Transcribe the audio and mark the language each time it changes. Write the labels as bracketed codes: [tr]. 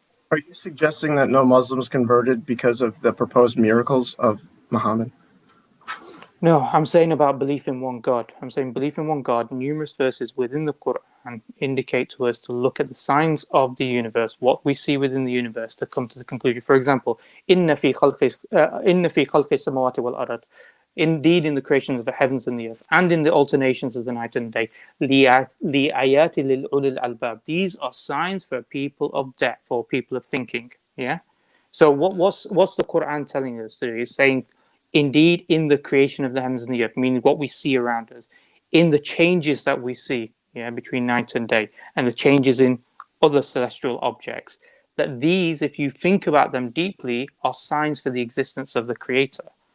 [en] Are you suggesting that no Muslims converted because of the proposed miracles of Muhammad? No, I'm saying about belief in one God. I'm saying belief in one God. Numerous verses within the Quran indicate to us to look at the signs of the universe, what we see within the universe, to come to the conclusion. For example, [ar] إِنَّ فِي خَلْقِ السَّمَوَاتِ وَالْأَرْضِ. [en] Indeed, in the creation of the heavens and the earth, and in the alternations of the night and day, [ar] لِآيَاتِ لِلْأُولِي الْأَلْبَابِ. [en] These are signs for people of depth, for people of thinking. Yeah. So what's the Quran telling us? It's saying, indeed, in the creation of the heavens and the earth, meaning what we see around us, in the changes that we see, yeah, between night and day, and the changes in other celestial objects, that these, if you think about them deeply, are signs for the existence of the Creator.